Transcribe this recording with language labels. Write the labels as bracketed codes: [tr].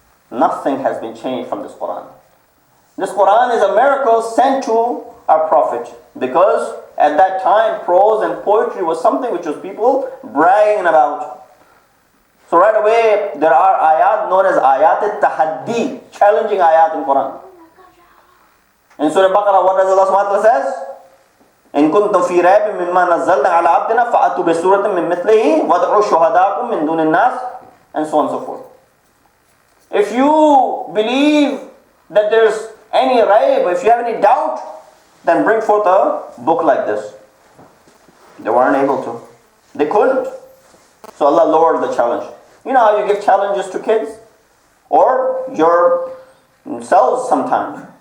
[en] Nothing has been changed from this Quran. This Quran is a miracle sent to our Prophet, because at that time prose and poetry was something which was people bragging about. So right away there are ayat known as ayat al-tahaddi, challenging ayat in Quran. In Surah Baqarah, what does Allah subhanahu wa ta'ala says? [ar] إن كنتم في ريب مما نزلنا على عبدنا فأتوا بسورة من مثله وادعوا شهداءكم من دون الناس, [en] and so on and so forth. If you believe that there's any raib, if you have any doubt, then bring forth a book like this. They weren't able to. They couldn't. So Allah lowered the challenge. You know how you give challenges to kids? Or yourselves sometimes.